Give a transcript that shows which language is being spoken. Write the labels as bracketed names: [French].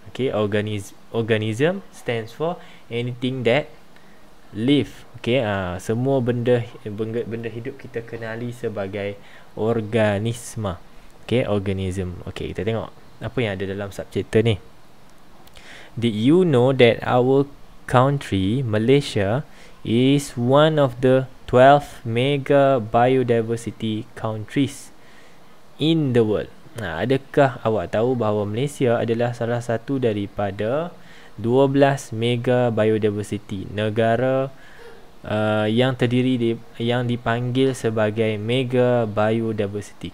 [English] Okey, organism stands for anything that live. [Malay] Okey, semua benda hidup kita kenali sebagai organisma. Okey, organism. Okey, kita tengok apa yang ada dalam subchapter ni. [English] Did you know that our country, Malaysia, is one of the 12 mega biodiversity countries in the world? [Malay] Adakah awak tahu bahawa Malaysia adalah salah satu daripada 12 mega biodiversity negara yang terdiri yang dipanggil sebagai mega biodiversity?